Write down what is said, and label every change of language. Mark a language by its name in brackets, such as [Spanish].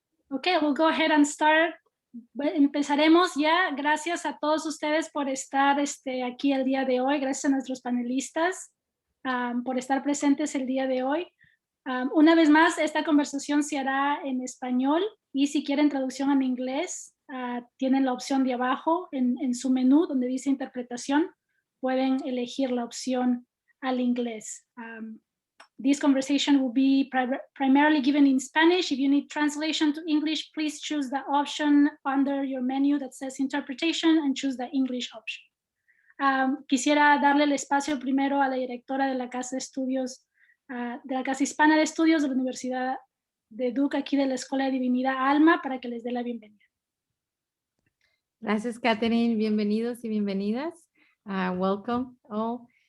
[English] Okay, we'll go ahead and start. [Spanish] Empezaremos ya. Gracias a todos ustedes por estar aquí el día de hoy. Gracias a nuestros panelistas por estar presentes el día de hoy. Una vez más, esta conversación se hará en español y si quieren traducción en inglés, tienen la opción de abajo en su menú donde dice interpretación. Pueden elegir la opción al inglés. [English] This conversation will be primarily given in Spanish. If you need translation to English, please choose the option under your menu that says interpretation and choose the English option. [Spanish] Quisiera darle el espacio primero a la directora de la Casa de Estudios, de la Casa Hispana de Estudios de la Universidad de Duke, aquí de la Escuela de Divinidad Alma, para que les dé la bienvenida. Gracias, Catherine. Bienvenidos y bienvenidas. [English] Welcome all.